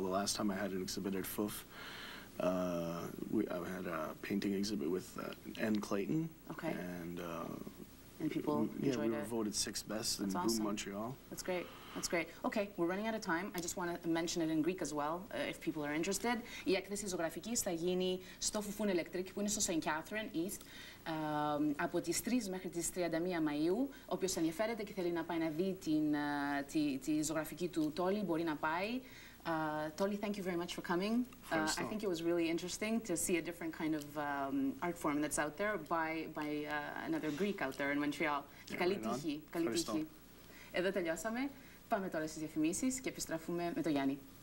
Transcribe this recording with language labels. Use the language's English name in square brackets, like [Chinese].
[English] The last time I had an exhibit at FUF, I had a painting exhibit with N. Clayton. Okay. And people enjoyed we were voted 6th best in Boom Montreal. That's great. That's great. Okay, we're running out of time. I just want to mention it in Greek as well, if people are interested. [Greek] Η έκθεση ζωγραφικής θα γίνει στο Fufun Electric, που είναι στο St. Catherine East, από τις 3 μέχρι τις 31 Μαΐου. Όποιος ενδιαφέρεται και θέλει να πάει να δει τη ζωγραφική του Τόλη, μπορεί να πάει. [English] Toli, thank you very much for coming. I think it was really interesting to see a different kind of art form that's out there by another Greek out there in Montreal. [Greek] Και καλή τύχη. Καλή τύχη. Εδώ τελειώσαμε. Πάμε τώρα στις διαφημίσεις και επιστρέφουμε με τον Γιάννη.